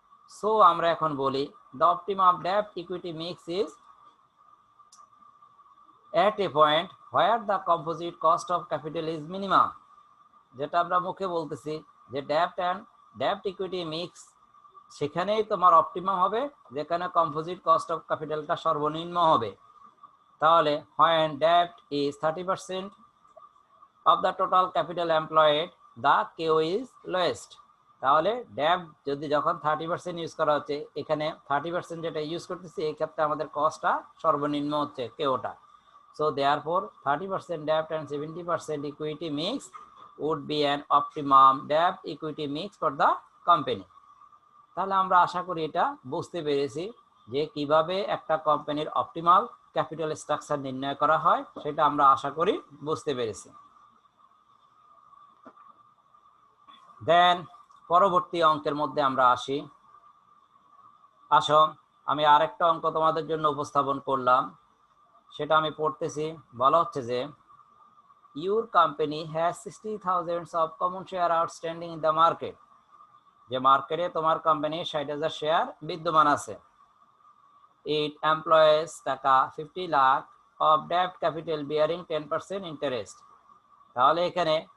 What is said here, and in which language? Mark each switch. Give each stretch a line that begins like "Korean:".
Bangla: So আমরা এখন বলি
English: the optimum debt equity mix is at a point where the composite cost of capital is minimum,
Bangla: যেটা আমরা মুখে বলতেছি যে ডেপ্ট অ্যান্ড ডেপ্ট ইকুইটি মিক্স সেখানেই তোমার অপটিমাম হবে যেখানে কম্পোজিট কস্ট অফ ক্যাপিটালটা সর্বনিম্ন হবে।
English: তাহলে when debt is 30% of the total capital employed, the KO is lowest.
Bangla: তাহলে ডেপ্ট যদি যখন 30% ইউজ করা হচ্ছে, এখানে 30% যেটা ইউজ করতেছি এই ক্ষেত্রে আমাদের কস্টটা সর্বনিম্ন হচ্ছে Keota.
English: So therefore 30% debt and 70% equity mix would be an optimum debt equity mix for the company.
Bangla: তাহলে আমরা আশা করি এটা বুঝতে পেরেছি যে কিভাবে একটা কোম্পানির অপটিমাল ক্যাপিটাল স্ট্রাকচার নির্ণয় করা হয়, সেটা আমরা আশা করি বুঝতে পেরেছি। দেন পরবর্তী অঙ্কের মধ্যে আমরা আসো আমি আরেকটা অঙ্ক তোমাদের জন্য উপস্থাপন করলাম, সেটা আমি পড়তেছি। বলা হচ্ছে যে
English: your company has 60,000 of common share outstanding in the market,
Bangla: যে মার্কেটে তোমার কোম্পানির 60,000 শেয়ার বিদ্যমান আছে।
English: It employs taka 50 lakh of debt capital bearing 10% interest।
Bangla: তাহলে এখানে